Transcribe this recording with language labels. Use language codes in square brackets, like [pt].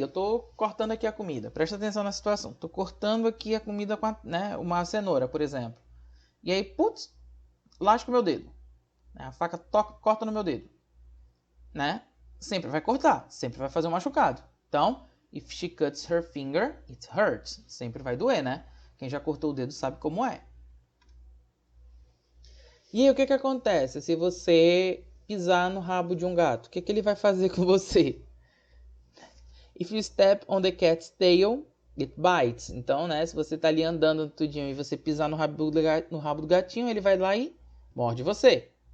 [pt] Eu tô cortando aqui a comida. Presta atenção na situação. Tô cortando aqui a comida com né, uma cenoura, por exemplo. E aí, putz, lasco o meu dedo. A faca corta no meu dedo. Né? Sempre vai cortar. Sempre vai fazer um machucado. Então, [en] if she cuts her finger, it hurts. [pt] Sempre vai doer, né? Quem já cortou o dedo sabe como é. E aí, o que acontece se você pisar no rabo de um gato? O que ele vai fazer com você? [en] If you step on the cat's tail, it bites. [pt] Então, né, se você tá ali andando tudinho e você pisar no rabo do gatinho, ele vai lá e morde você.